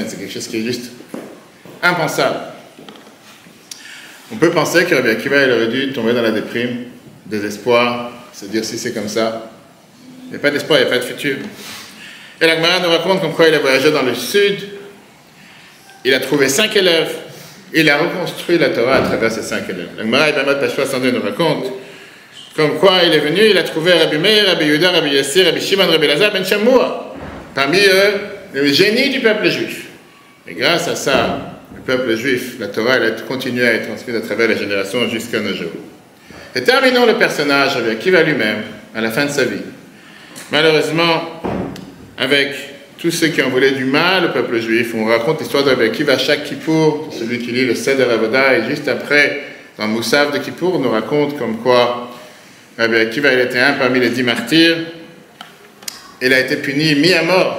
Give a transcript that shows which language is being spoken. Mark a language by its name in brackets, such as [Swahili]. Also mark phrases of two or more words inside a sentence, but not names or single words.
[French] C'est quelque chose qui est juste impensable. On peut penser que Rabbi Akiva, il aurait dû tomber dans la déprime, désespoir, se dire si c'est comme ça. Il n'y a pas d'espoir, il n'y a pas de futur. Et la Gemara nous raconte comme quoi il a voyagé dans le sud, il a trouvé 5 élèves, il a reconstruit la Torah à travers ces 5 élèves. La Gemara, Ibn Page 62 nous raconte comme quoi il est venu, il a trouvé Rabbi Meir, Rabbi Yehuda, Rabbi Yassir, Rabbi Shimon, Rabbi Elazar, Ben Shammua. Parmi eux, le génie du peuple juif. Et grâce à ça, le peuple juif, la Torah, elle a continué à être transmise à travers les générations jusqu'à nos jours. Et terminons le personnage Rabbi Akiva lui-même, à la fin de sa vie. Malheureusement, avec tous ceux qui ont voulu du mal au peuple juif, on raconte l'histoire de Rabbi Akiva à chaque Kippour, celui qui lit le [Hebrew] סדר עבודה, [French] et juste après, dans Moussaf de Kippour, on nous raconte comme quoi Rabbi Akiva, il était un parmi les 10 martyrs, il a été puni, mis à mort.